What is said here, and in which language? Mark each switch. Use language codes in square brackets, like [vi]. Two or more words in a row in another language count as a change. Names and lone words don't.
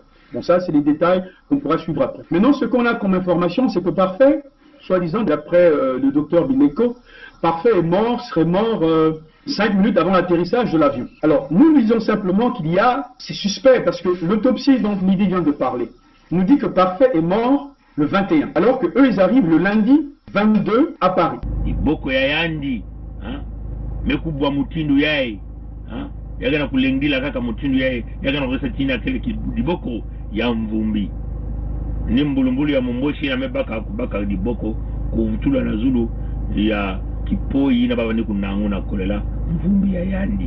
[fr] Bon, ça, c'est les détails qu'on pourra suivre après. Maintenant, ce qu'on a comme information, c'est que Parfait, soi-disant, d'après le docteur Bileko, Parfait serait mort 5 minutes avant l'atterrissage de l'avion. Alors, nous disons simplement qu'il y a, c'est suspect, parce que l'autopsie dont Lydie vient de parler nous dit que Parfait est mort le 21, alors que eux, ils arrivent le lundi 22 à Paris. [kg] Iboko ya yandi, hein? Mekubwa mutindu yae, hein? Yagana kulengila kaka mutindu yae, yagana kwesa tina kele diboko ya mvumbi. Nimbulumbulu ya mumboshi na mebaka kubaka diboko, kuvutula na zulu ya kipoi na baba niku nanguna kolela, mvumbi ya yandi.